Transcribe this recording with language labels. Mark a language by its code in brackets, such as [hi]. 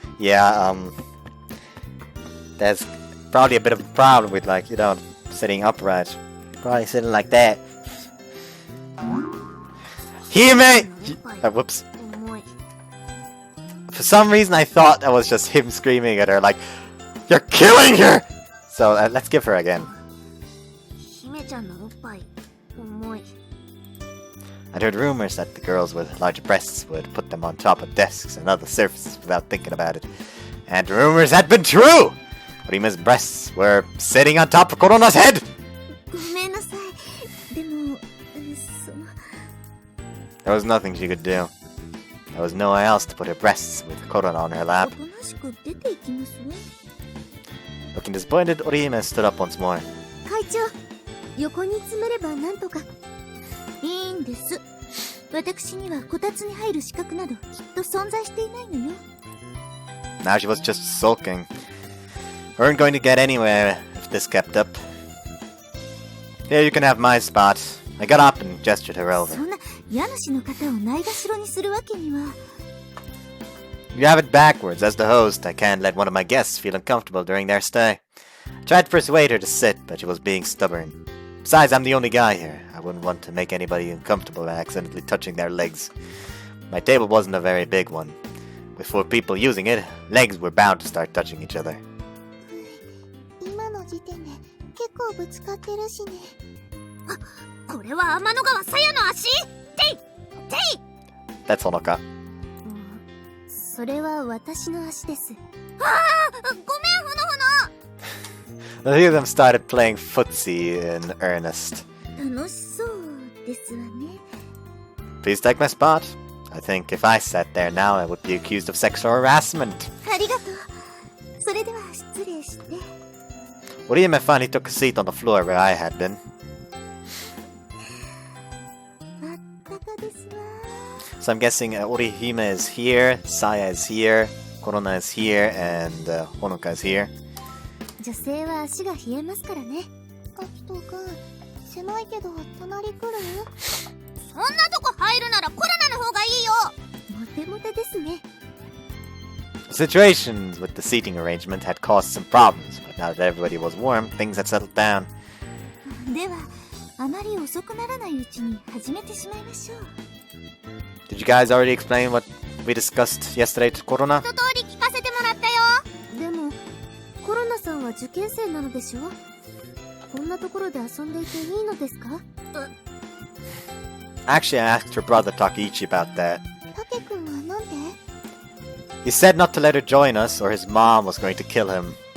[en] Yeah, there's probably a bit of a problem with, like, you know, sitting upright. Probably sitting like that. Hime! Whoops. For some reason, I thought that was just him screaming at her, like, "You're killing her!" So, let's give her again. [ja] 姫ちゃんのおっぱい、重い。 [en] I'd heard rumors that the girls with large breasts would put them on top of desks and other surfaces without thinking about it. And the rumors had been true! Orihime's breasts were sitting on top of Korona's head! [ja] ごめんなさい。でも、 [en] There was nothing she could do. There was nowhere else to put her breasts with Korona on her lap. [ja] おとなしく出ていきますわ。 [en] Looking disappointed, Orihime stood up once more. [ja] 会長、横に詰めればなんとか。いいんです。私にはこたつに入る資格などきっと存在していないのよ。 [en] Now she was just sulking. We weren't going to get anywhere if this kept up. Here, you can have my spot. I got up and gestured her over. [ja] そんな家主の方をないがしろにするわけには。 [en] You have it backwards. As the host, I can't let one of my guests feel uncomfortable during their stay. I tried to persuade her to sit, but she was being stubborn. Besides, I'm the only guy here. I wouldn't want to make anybody uncomfortable by accidentally touching their legs. My table wasn't a very big one. With 4 people using it, legs were bound to start touching each other. [ja] 今の時点で結構ぶつかってるしね。あ、これは天の川鞘の足？てい！てい！ [en] That's Honoka. [ja] それは私の足です。ああ、ごめん、ほのほの。 [en] The three of them started playing footsie in earnest. [ja] 楽しそうですわね。 [en] Please take my spot. I think if I sat there now, I would be accused of sexual harassment. [ja] ありがとう。それでは失礼して。 [en] Orihime finally took a seat on the floor where I had been. [ja] あったかですわ。 [en] So I'm guessing Orihime is here, Saya is here, Korona is here, and Honoka is here. [ja] 女性は足が冷えますからね。ガキトくん、狭いけど隣来る？そんなとこ入るならコロナの方がいいよ。モテモテですね。 [en] Situations with the seating arrangement had caused some problems, but now that everybody was warm, things had settled down. [ja] では、あまり遅くならないうちに始めてしまいましょう。 [en] Did you guys already explain what we discussed yesterday to Korona? [ja] 一通り聞かせてもらったよ。でも、コロナさんは受験生なのでしょ？こんなところで遊んでいていいのですか [en] Actually, I asked her brother Takiichi about that. [ja] タケ君はなんで [en] He said not to let her join us or his mom was going to kill him.